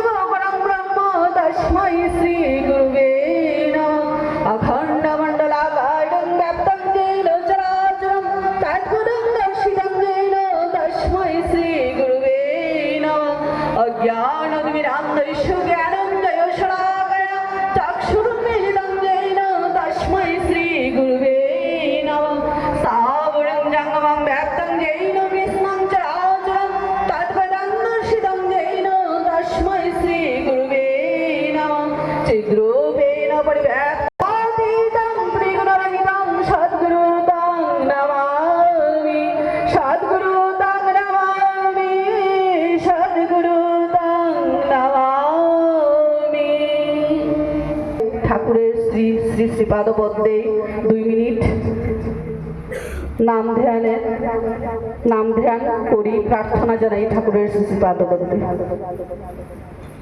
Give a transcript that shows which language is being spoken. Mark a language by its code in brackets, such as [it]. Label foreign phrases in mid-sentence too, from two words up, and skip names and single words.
[sa] পরম ব্রহ্ম তস্मै শ্রী গুরুবে নমঃ অখণ্ড মণ্ডলাকারং ব্যাপ্তং যেন চরাচরং তৎপদং দর্শিতং যেন তস্मै শ্রী গুরুবে নমঃ অজ্ঞানতিমিরান্ধস্য জ্ঞানঞ্জয় শলাকয়া চক্ষুरुन्मीलितं येन तस्मै श्री गुरुवे नमः स्थावरं जङ्गमं व्याप्तं येन कृष्णं चराचरं तत्पदं दर्शितं येन तस्मै श्री गुरुवे नमः चिद्रूपेण परिव्याप्तातीतं त्रिगुणरहितं सद्गुरुतं नमामि सद्गुरुतं नमामि सद्गुरुतं [bn] नमामि ঠাকুরের শ্রী শ্রী শ্রীপাদপদ্মে 2 মিনিট নাম ধ্যান করি প্রার্থনা জানাই ঠাকুরের শ্রী শ্রীপাদপদ্মে।